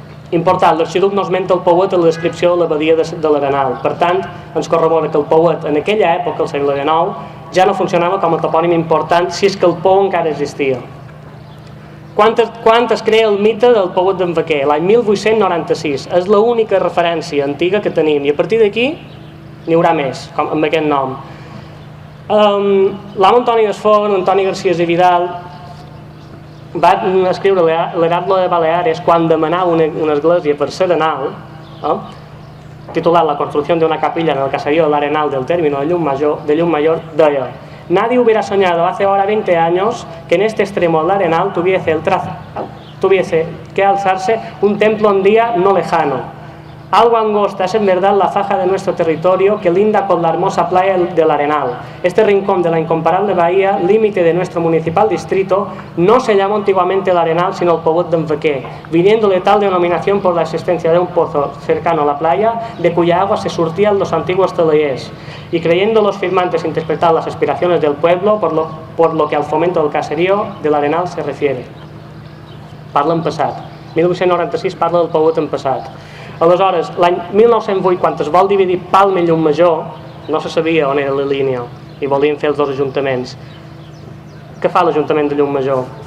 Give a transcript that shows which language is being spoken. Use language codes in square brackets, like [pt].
[ca] Important, l'arxiduc no esmenta el pouet en la descripció de l'abadia de l'Arenal, per tant ens corrobora que el pouet en aquella època, al segle XIX, ja no funcionava com a topònim important si és que el pou encara existia. Quan es crea el mite del pouet d'en Vaquer? L'any 1896, és l'única referència antiga que tenim, i a partir d'aquí n'hi haurà més, com amb aquest nom. L'amo Antoni Desfont, Antoni García i Vidal, va escriure l'Heraldo de Baleares quan demanava una església per Serenal, titulat [es] La construcción de una capilla en el caserío del Arenal del término de Llummayor, deia: nadie hubiera soñado hace ahora 20 años que en este extremo del Arenal tuviese que alzarse un templo un día no lejano. Algo angosta es en verdad la faja de nuestro territorio que linda con la hermosa playa del Arenal. Este rincón de la incomparable bahía, límite de nuestro municipal distrito, no se llamó antiguamente el Arenal sino el Pouet d'en Vaquer, viniéndole tal denominación por la existencia de un pozo cercano a la playa, de cuya agua se surtían los antiguos teleyers, y creyendo los firmantes interpretar las aspiraciones del pueblo por lo que al fomento del caserío del Arenal se refiere. [ca] Parla en passat. 1896 parla del Pouet en passat. Aleshores, l'any 1908, quan es vol dividir Palma i Llumajor, no se sabia on era la línia i volien fer els dos ajuntaments. Què fa l'Ajuntament de Llumajor?